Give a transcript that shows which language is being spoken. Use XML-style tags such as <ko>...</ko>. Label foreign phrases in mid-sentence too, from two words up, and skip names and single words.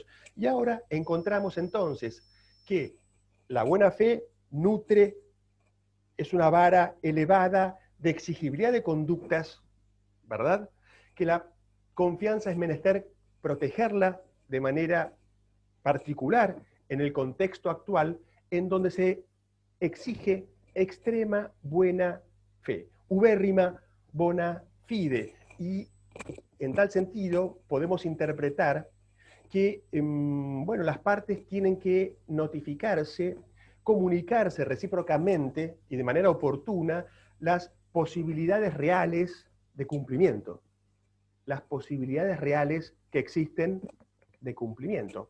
<es>Y ahora encontramos entonces que la buena fe nutre, es una vara elevada de exigibilidad de conductas, ¿verdad? Que la confianza es menester protegerla de manera particular en el contexto actual, en donde se exige extrema buena fe,</es> <la>ubérrima bona fide.</la> <es>Y en tal sentido podemos interpretar que las partes tienen que notificarse, comunicarse recíprocamente y de manera oportuna las posibilidades reales de cumplimiento, las posibilidades reales que existen de cumplimiento.</es>